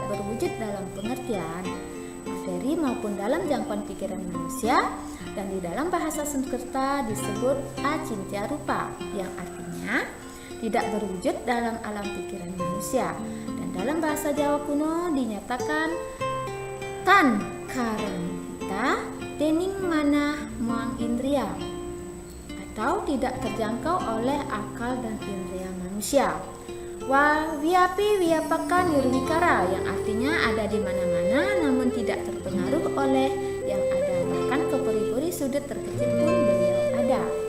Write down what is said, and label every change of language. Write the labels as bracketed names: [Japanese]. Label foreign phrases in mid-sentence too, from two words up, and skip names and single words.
[Indonesian] berwujud dalam pengertian materi maupun dalam jangkauan pikiran manusia, dan di dalam bahasa Sanskerta disebut [Sanskrit] acintya rupa, [Indonesian] yang artinya tidak berwujud dalam alam pikiran manusia, dan dalam bahasa Jawa kuno dinyatakan [Kawi] tan karanita dening manah muang indria, [Indonesian] atau tidak terjangkau oleh akal dan indria manusia. [Sanskrit] Wa wiapi wiapakan nirwikara, [Indonesian] yang artinya ada di mana-mana namun tidak terpengaruh oleh yang ada, bahkan ke peri-peri sudut terkecil pun beliau ada.